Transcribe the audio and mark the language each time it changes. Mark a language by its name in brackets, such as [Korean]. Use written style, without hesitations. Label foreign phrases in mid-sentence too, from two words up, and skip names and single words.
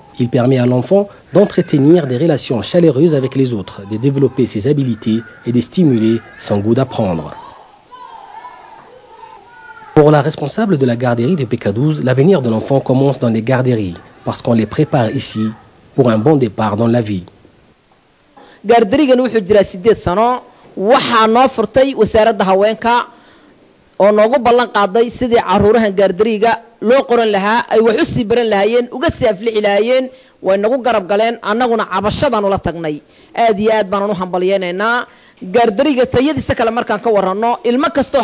[French] Il permet à l'enfant d'entretenir des relations chaleureuses avec les autres, de développer ses habiletés et de stimuler son goût d'apprendre. Pour la responsable de la garderie de PK12, l'avenir de l'enfant commence dans les garderies parce qu'on les prépare ici pour un bon départ dans la vie. [Somali] gaardarigan wuxuu jiraa 8 sano waxa noo furtay wasaaradda haweenka oo noogu ballan qaaday sidii caruurahan gaardariga loo qoran lahaa ay wax u sii baran lahaayeen uga sii aflixi lahaayeen way nagu garab galeen annaguna cabashadan ula tagnay aad iyo aad baan u hambalyeynaa gaardariga tayadiisa kale markaan ka warano ilmo kasto